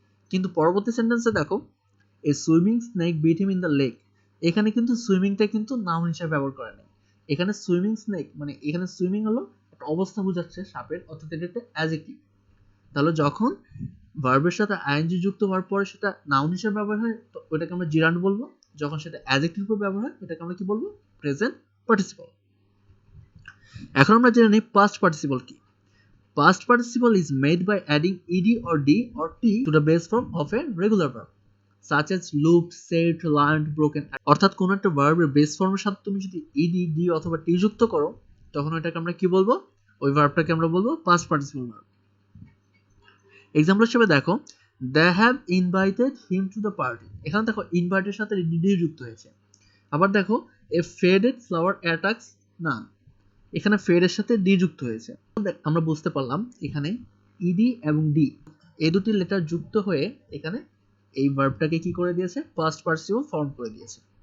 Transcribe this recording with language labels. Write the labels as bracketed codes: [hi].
[bn] কিন্তু পরবর্তী সেন্টেন্সে দেখো, [en] a swimming snake bit him in the lake, [bn] এখানে কিন্তু সুইমিংটা কিন্তু নাউন হিসেবে ব্যবহার করা নেই, এখানে সুইমিং স্নেক মানে এখানে সুইমিং হলো একটা অবস্থা বোঝাচ্ছে সাপের, অর্থাৎ এটা একটা অ্যাডজেক্টিভ। তাহলে যখন ভার্বের সাথে আইএনজি যুক্ত হওয়ার পরে সেটা নাউন হিসেবে ব্যবহার হয়, তো ওটাকে আমরা জিরান্ড বলবো। যখন সেটা অ্যাডজেক্টিভ রূপে ব্যবহার হয়, ওটাকে আমরা কি বলবো, প্রেজেন্ট পার্টিসিপল। এখন আমরা জেনে নিই পাস্ট পার্টিসিপল কি। [en] Past participle is made by adding ed or d or t to the base form of a regular verb, such as looked, said, learned, broken. [bn] অর্থাৎ কোন একটা ভার্বের বেস ফর্মের সাথে তুমি যদি ed, d অথবা t যুক্ত করো, তখন ওটাকে আমরা কি বলবো, ওই ভার্বটাকে আমরা বলবো past participle verb। [en] example [bn] হিসেবে দেখো, [en] they have invited him to the party। [bn] এখানে দেখো ইনভাইটের সাথে d যুক্ত হয়েছে। আবার দেখো, [en] a faded flower attracts none, [bn] এখানে ফেড এর সাথে ডি যুক্ত হয়েছে। আমরা বুঝতে পারলাম এখানে ইডি এবং ডি এই দুটি লেটার যুক্ত হয়ে এখানে এই ভার্বটাকে কি করে দিয়েছে, পাস্ট পার্টিসিপল ফর্ম করে দিয়েছে।